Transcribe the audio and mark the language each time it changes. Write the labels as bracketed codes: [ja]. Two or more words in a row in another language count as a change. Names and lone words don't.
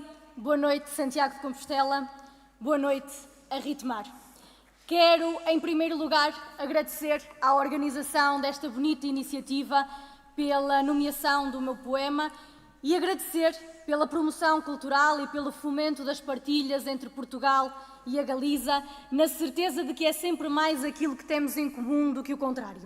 [pt] Boa noite, Santiago de Compostela. Boa noite, a Ritmar. Quero, em primeiro lugar, agradecer à organização desta bonita iniciativa pela nomeação do meu poema e agradecer pela promoção cultural e pelo fomento das partilhas entre Portugal e a Galiza, na certeza de que é sempre mais aquilo que temos em comum do que o contrário.